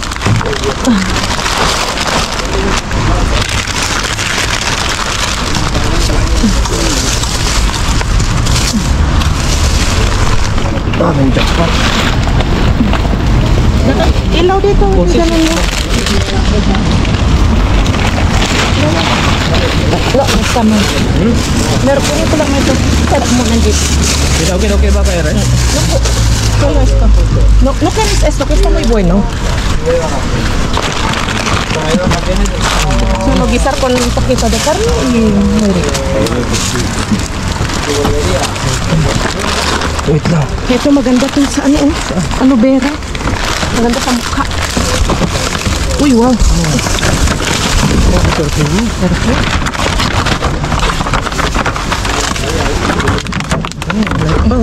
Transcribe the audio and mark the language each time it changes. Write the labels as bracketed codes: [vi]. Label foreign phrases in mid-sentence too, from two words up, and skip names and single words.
[tl] Daming jackpot. Ilaw dito. Ganun mo. No, sama. Meron ko rin lang ito. Sarap mo nandito. Okay ba kayo rin? Naku, [es] solo esto. No quieres esto, que está muy bueno. Solo guisar con un poquito de carne y muy rico. [tl] Wait lang. Ito maganda to sa ano, [en] aloe vera. [tl] Maganda sa mukha. Uy, wow. Perfect. Bang.